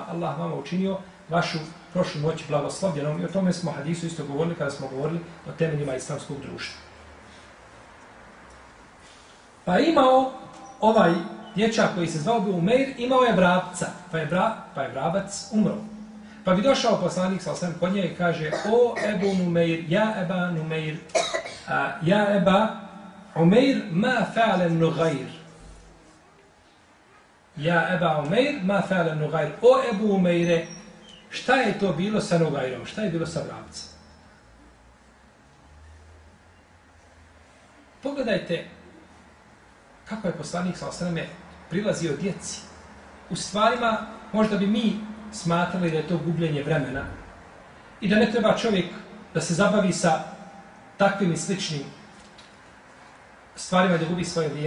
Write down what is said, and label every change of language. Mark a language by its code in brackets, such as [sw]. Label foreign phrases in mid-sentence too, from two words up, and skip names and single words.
[bs] Allah vama učinio vašu prošlu noć blagoslovljenom. I o tome smo hadisu isto govorili kada smo govorili o temeljima islamskog društva. Pa imao ovaj dječak koji se zvao Umeir, imao je vrapca, pa je vrabac umro. Pa bi došao poslanik sallallahu kod nje i kaže, o Ebu Numeir, [ar] يا أبا نمير يا أبا عمير ما فعل النغير. يا أبا عمير ما فعل النغير. [bs] O Ebu Umeire, šta je to bilo sa nugajrom? Šta je bilo sa vrapcem? Pogledajte kako je poslanik sallallahu prilazio djeci. U stvarima možda bi mi smatrali da je to gubljenje vremena i da ne treba čovjek da se zabavi sa takvim i sličnim stvarima da gubi svoje vrijeme.